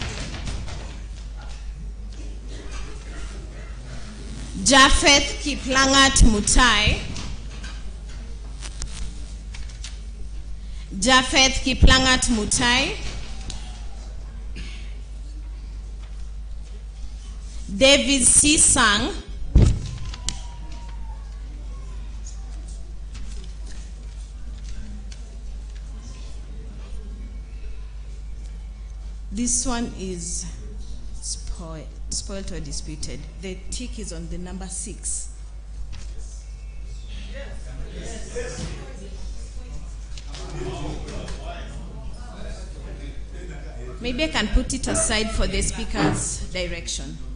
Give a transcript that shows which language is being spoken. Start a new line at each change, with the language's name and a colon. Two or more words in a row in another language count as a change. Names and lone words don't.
English: Japheth Kiplangat Mutai. Japheth Kiplangat Mutai. David C. Sang. This one is spoiled or disputed. The tick is on the number 6. Maybe I can put it aside for the speaker's direction.